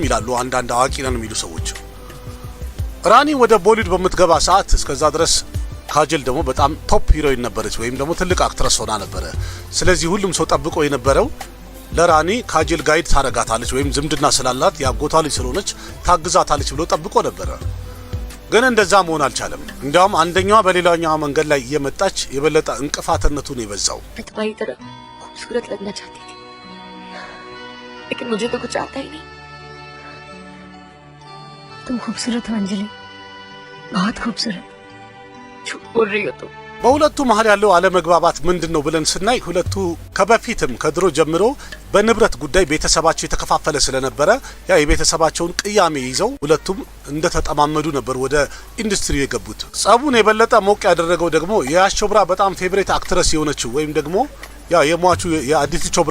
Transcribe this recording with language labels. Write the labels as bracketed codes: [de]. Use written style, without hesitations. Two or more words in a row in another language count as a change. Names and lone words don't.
[am] ይላሉ አንዳንድ አዋቂ ነን የሚሉ ሰዎች። ራኒ ወደ ቦሊውድ በምትገባ ሰዓት እስከዛ ድረስ ካጅል ደግሞ በጣም [en] top heroine [am] ነበረች ወይም ደግሞ ትልቅ አክትረስ ሆና ነበረ። ስለዚህ ሁሉም ሰው ጠብቆ የነበረው ለራኒ ካጅል ጋይድ ታረጋታለች ወይም ዝምድና ስላላት ያጎቷ ልጅ ስለሆነች ታግዛታለች ብሎ ጠብቆ ነበረ። ግን እንደዛ መሆን አልቻለም። እንዲያውም አንደኛዋ በሌላኛዋ መንገድ ላይ እየመጣች የበለጠ እንቅፋትነቱን የበዛው [hi] खूबसूरत लगना चाहती थी, लेकिन मुझे तो कुछ आता ही नहीं। तुम खूबसूरत हो अंजलि, बहुत खूबसूरत। झूठ बोल रही हो तुम। [am] በሁለቱ መሀል ያለው አለመግባባት ምንድነው ብለን ስናይ ሁለቱ ከበፊትም ከድሮ ጀምሮ በንብረት ጉዳይ ቤተሰባቸው የተከፋፈለ ስለነበረ ያ የቤተሰባቸውን ቅያሜ ይዘው ሁለቱም እንደተጠማመዱ ነበር ወደ ኢንዱስትሪው የገቡት። ጸቡን የበለጠ ሞቅ ያደረገው ደግሞ የያሽ ቾብራ በጣም [en] favourite actress [am] የሆነችው ወይም ደግሞ ያ የሟቹ የአዲቲ ቾብራ